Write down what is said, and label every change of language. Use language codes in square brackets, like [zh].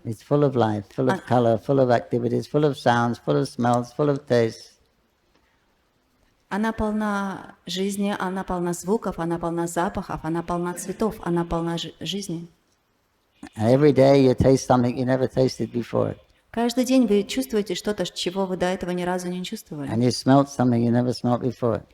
[en] It's full of life, full of color, full of activities, full of sounds, full of smells, full of tastes. [ru] Она полна жизни, она полна звуков, она полна запахов, она полна цветов, она полна жизни. [en] And every day you taste something you never tasted before. [ru] Каждый день вы чувствуете что-то, чего вы до этого ни разу не чувствовали. [en] And you smelt something you never smelt before.